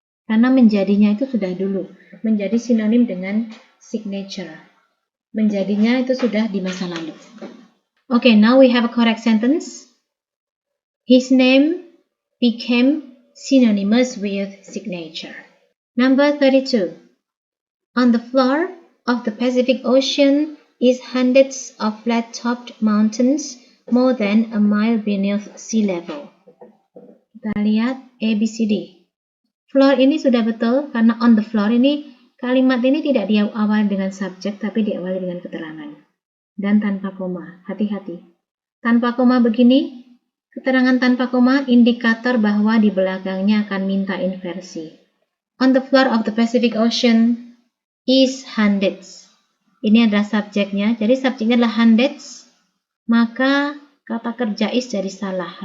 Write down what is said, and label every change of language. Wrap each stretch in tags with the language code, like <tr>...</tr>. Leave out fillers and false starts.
<id>Karena menjadinya itu sudah dulu, menjadi sinonim dengan signature. Menjadinya itu sudah di masa lalu.</id> <en>Okay, now we have a correct sentence. His name became synonymous with signature. Number 32. On the floor of the Pacific Ocean is hundreds of flat-topped mountains more than a mile beneath sea level.</en> <id>Kita lihat ABCD. Floor ini sudah betul karena</id> <en>on the floor</en> <id>ini kalimat ini tidak diawali dengan subjek tapi diawali dengan keterangan. Dan tanpa koma, hati-hati. Tanpa koma begini, keterangan tanpa koma indikator bahwa di belakangnya akan minta inversi.</id> <en>On the floor of the Pacific Ocean is hundreds.</en> <id>Ini adalah subjeknya, jadi subjeknya adalah hundreds, maka kata kerja is jadi salah.</id>